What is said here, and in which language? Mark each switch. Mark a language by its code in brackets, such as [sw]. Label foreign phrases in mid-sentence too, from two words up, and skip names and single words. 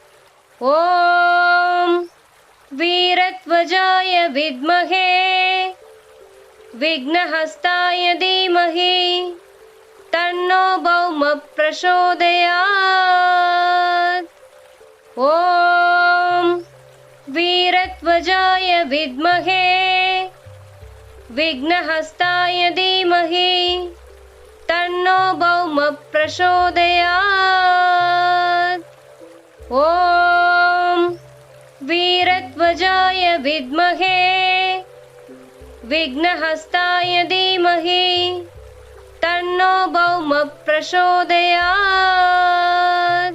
[sa] ॐ वीरध्वजाय विद्महे विघ्नहस्ताय धीमहि तन्नो भौम प्रचोदयात्. ॐ वीरध्वजाय विद्महे विघ्नहस्ताय धीमहि तन्नो भौमः प्रचोदयात्। ॐ वीरध्वजाय विद्महे विघ्नहस्ताय धीमहि तन्नो भौमः प्रचोदयात्।